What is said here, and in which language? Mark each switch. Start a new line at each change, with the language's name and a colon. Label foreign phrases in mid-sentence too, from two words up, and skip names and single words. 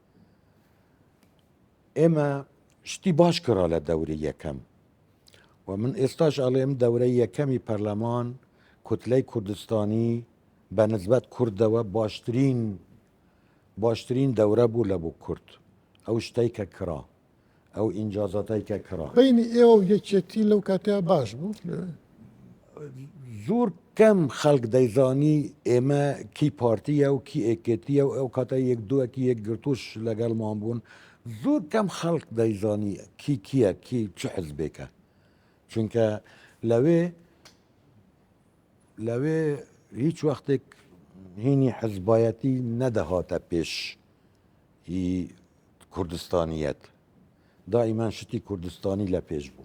Central Kurdish: ئێمە شتی باش کرا لە دەوری یەکەم و من ئێستاش ئەڵێم دەورەی یەکەمی پەرلەمان کوتلەی کوردستانی بە نسبەت کوردەوە باشترین دەورە بوو لە بۆ کورد. ئەو شتەی کە کرا، ئەو ئینجازاتەی کە کرا. بینی ئێوە و یەکێتی لەو کاتیا باش بوو. زۆر کەم خەڵک دەیزانی ئێمە کی پارتیە و کی ئێکێتیە و ئەو کاتە یەک دووەکی یەک گرتوش لەگەڵمان بوون. زۆر کەم خەڵک دەیزانی کی کیە کی چ حزبێکە، چونکە لەوێ هیچ وەختێک هینی حزبایەتی نەدەهاتە پێش کوردستانیەت. دائیمان شتی کوردستانی لە پێش بوو.